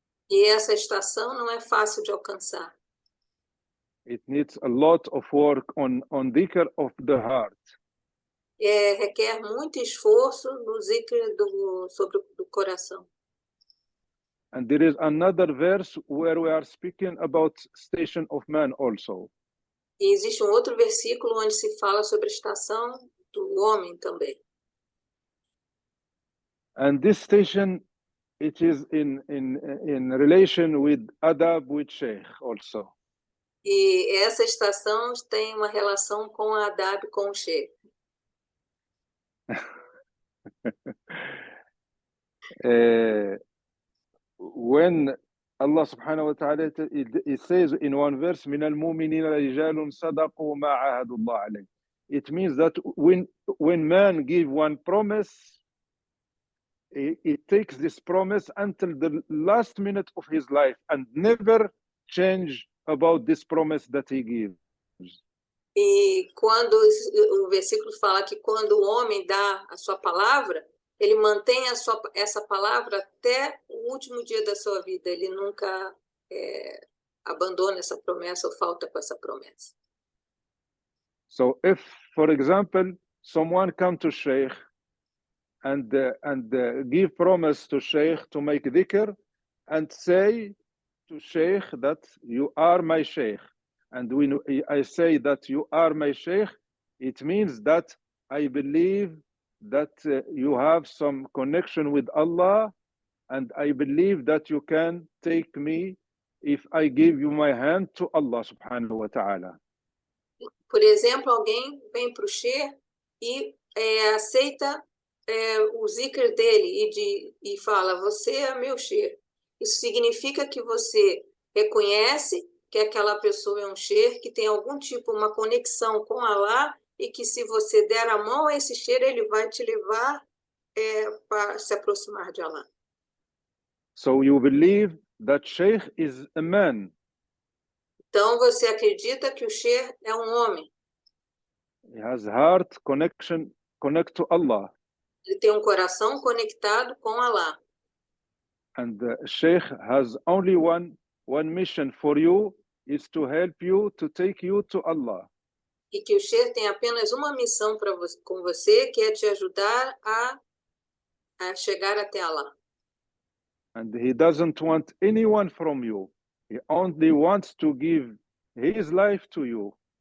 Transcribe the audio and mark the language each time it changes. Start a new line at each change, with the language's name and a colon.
Portuguese: E essa estação não é fácil de alcançar.
English: It needs a lot of work on dhikr of the heart.
Portuguese: Requer muito esforço no zikr sobre o coração.
English: And there is another verse where we are speaking about station of man also.
Portuguese: E existe outro versículo onde se fala sobre a estação do homem também.
English: And this station, it is in relation with adab with sheikh also.
Portuguese: E essa estação tem uma relação com a adab, com o sheikh.
English: When Allah subhanahu wa ta'ala, it says in one verse,
Arabic: مِنَ الْمُؤْمِنِينَ رِجَالٌ صَدَقُوا مَا عَاهَدُوا اللَّهَ عَلَيْهِ.
English: It means that when man give one promise, it takes this promise until the last minute of his life and never change about this promise that he gives.
Portuguese: E quando o versículo fala que quando o homem dá a sua palavra, ele mantém essa palavra até o último dia da sua vida. Ele nunca abandona essa promessa ou falta com essa promessa.
English: So if, for example, someone come to Sheikh and give promise to Sheikh to make dhikr and say to Sheikh that you are my Sheikh, and when I say that you are my Sheikh, it means that I believe that you have some connection with Allah, and I believe that you can take me if I give you my hand to Allah subhanahu wa ta'ala.
Portuguese: Por exemplo, alguém vem para o Sheikh e aceita o zikr dele e fala, você é meu Sheikh. Isso significa que você reconhece que aquela pessoa é Sheikh, que tem algum tipo, uma conexão com Allah, e que se você der a mão a esse Sheikh, ele vai te levar para se aproximar de Allah.
English: So you believe that Sheikh is a man.
Portuguese: Então você acredita que o Sheikh é homem.
English: He has heart connection, connect to Allah.
Portuguese: Ele tem um coração conectado com Allah.
English: And the Sheikh has only one mission for you, is to help you, to take you to Allah.
Portuguese: E que o Sheikh tem apenas uma missão com você, que é te ajudar a chegar até Allah.
English: And he doesn't want anyone from you. He only wants to give his life to you.